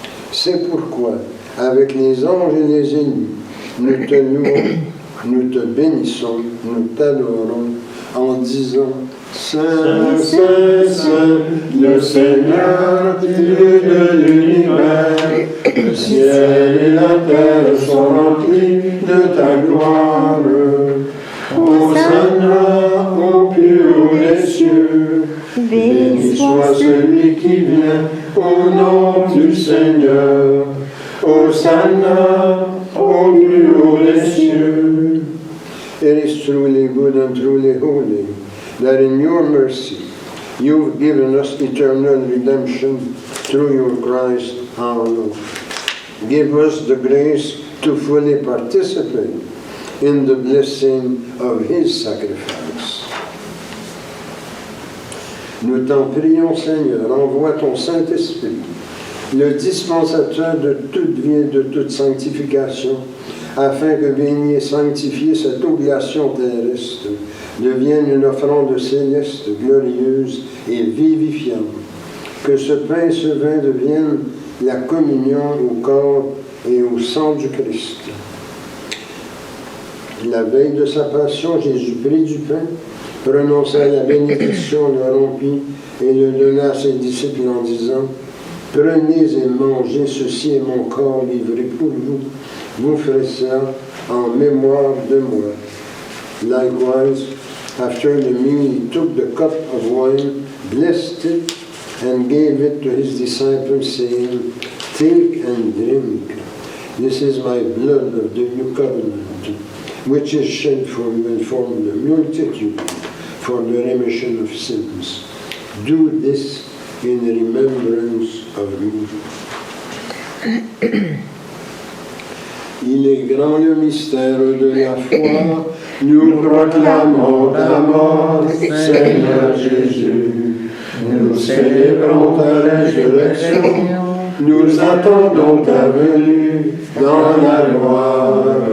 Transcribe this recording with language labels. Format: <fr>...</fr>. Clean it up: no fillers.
<fr>C'est pourquoi, avec les anges et les élus, nous te louons, nous te bénissons, nous t'adorons en disant Saint, Saint, Saint, le Seigneur, Dieu de l'univers, le ciel et la terre sont remplis de ta gloire. Hosanna au plus haut des cieux, béni soit celui qui vient au nom du Seigneur. Hosanna au plus haut des cieux.</fr> <en>It is truly good and truly holy that in your mercy you've given us eternal redemption through your Christ our Lord. Give us the grace to fully participate in the blessing of his sacrifice.</en> <fr>Nous t'en prions, Seigneur, envoie ton Saint-Esprit, le dispensateur de toute vie et de toute sanctification, afin que béni et sanctifié cette oblation terrestre devienne une offrande céleste, glorieuse et vivifiante. Que ce pain et ce vin deviennent la communion au corps et au sang du Christ. La veille de sa passion, Jésus prit du pain, prononça la bénédiction, le rompit et le donna à ses disciples en disant « Prenez et mangez, ceci est mon corps livré pour vous.</fr> <en>Vous ferez ça en mémoire de moi. » Likewise, after the meal, he took the cup of wine, blessed it, and gave it to his disciples, saying, Take and drink. This is my blood of the new covenant, which is shed for you and for the multitude for the remission of sins. Do this in remembrance of me.</en> <fr>Il est grand le mystère de la foi, nous proclamons ta mort, Seigneur Jésus. Nous célébrons ta résurrection, nous attendons ta venue dans la gloire.</fr>